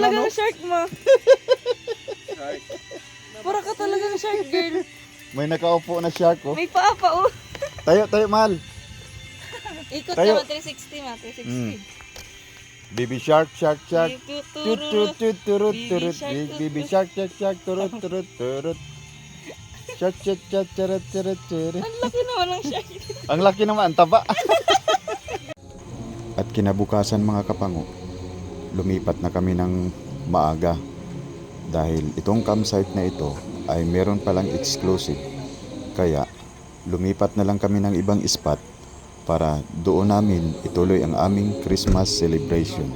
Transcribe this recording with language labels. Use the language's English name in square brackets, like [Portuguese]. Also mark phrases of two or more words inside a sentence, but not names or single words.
[Filipino] talagang na, no? shark mo. Para ka talagang [English] shark girl. [Filipino] May nakaupo na shark ko. May paa pa, oh. Tayo, mahal. Ikot Tayo. naman, 360 ma, 360. [English] Baby shark, shark. Tut, tut, [Filipino] Tuturo. tut, turut, [English] Baby turut. shark, Baby shark, turut, turut, turut. Shark, turut, turut. [Filipino] Ang laki naman ng shark. Ang laki naman, taba. At kinabukasan mga kapango, lumipat na kami ng maaga dahil itong campsite na ito ay meron palang exclusive. Kaya lumipat na lang kami ng ibang spot para doon namin ituloy ang aming [English] Christmas celebration.